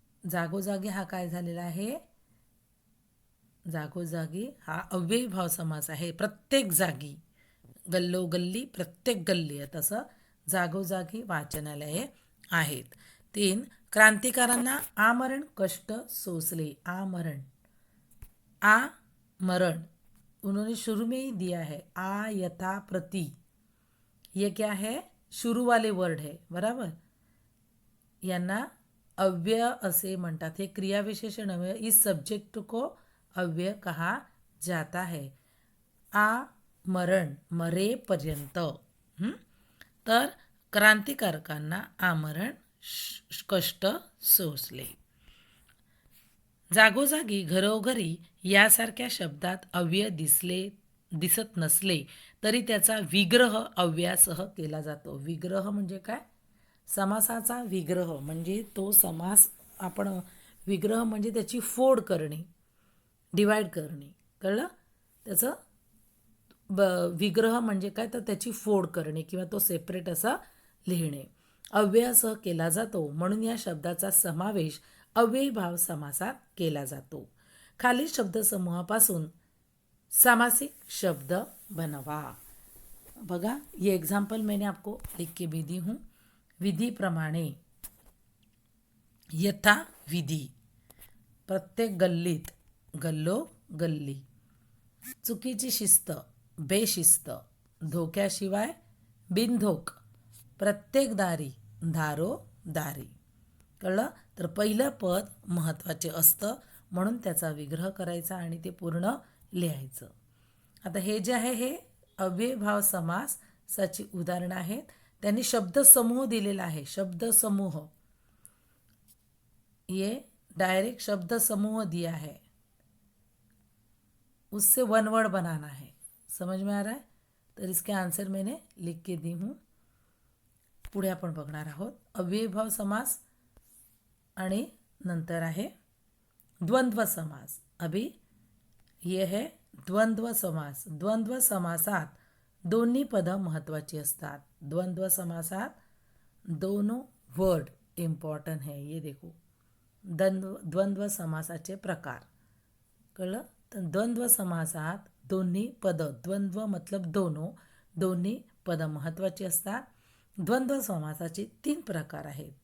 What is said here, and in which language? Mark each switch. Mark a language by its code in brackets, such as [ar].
[mr] जागोजागी हा काय झालेला आहे? जागोजागी हा अव्ययीभाव समास आहे. प्रत्येक जागी गल्लोगल्ली, प्रत्येक गल्लीत असं जागोजागी वाचनालये आहेत. 3. क्रांतिकारांना आमरण कष्ट सोसले. [hi] आमरण, आमरण उन्होंने शुरू में ही दिया है. आ यथा प्रति, ये क्या है, शुरू वाले वर्ड है, बराबर. [mr] यांना अव्यय असे म्हणतात. हे क्रियाविशेषण अव्यय, [hi] इस सब्जेक्ट को अव्यय कहा जाता है. [mr] आमरण, मरेपर्यंत. तर क्रांतिकारकांना आमरण कष्ट सोसले. जागोजागी, घरोघरी यासारख्या शब्दात अव्यय दिसत नसले तरी त्याचा विग्रह अव्ययासह केला जातो. विग्रह म्हणजे काय, समासाचा विग्रह म्हणजे तो समास. आपण विग्रह म्हणजे त्याची फोड करणे, डिवाइड करणे, कळलं. त्याचं विग्रह म्हणजे काय, तर त्याची फोड करणे किंवा तो सेपरेट असा लिहिणे. अव्ययासह केला जातो म्हणून या शब्दाचा समावेश अव्ययीभाव समासात केला जातो. खालील शब्दसमूहापासून सामासिक शब्द बनवा. [hi] बघा, ये एग्जाम्पल मैंने आपको लिख के भी दी हूँ. [mr] विधी प्रमाणे, यथा विधी, प्रत्येक गल्लीत, गल्लो गल्ली. चुकीची शिस्त, बेशिस्त, धोक्याशिवाय बिनधोक, प्रत्येक दारी, दारो दारी. कळलं. तर पहिलं पद महत्त्वाचे असतं म्हणून त्याचा विग्रह करायचा आणि ते पूर्ण लिहायचं. आता हे जे आहे हे अव्ययभाव समासाची उदाहरणं आहेत. त्यांनी शब्दसमूह दिलेला आहे. [hi] शब्दसमूह, ये डायरेक्ट शब्दसमूह दिया है, उससे वन वर्ड बनाना है. समझ में आ रहा है. तर इसके आंसर मैंने लिख के दी हूँ. [mr] पुढे आपण बघणार आहोत अव्ययभाव समास आणि नंतर आहे द्वंद्व समास. [hi] अभी ये है द्वंद्व समास. [mr] द्वंद्व समासात दोन्ही पदं महत्त्वाची असतात. [hi] द्वंद्व समासात दोनों वर्ड इम्पॉर्टंट है. ये देखो, [mr] द्वंद्व समासाचे प्रकार, कळलं. तर द्वंद्व समासात दोन्ही पदं, द्वंद्व मतलब दोन्ही पदं महत्त्वाची असतात. द्वंद्व समासाचे 3 प्रकार आहेत.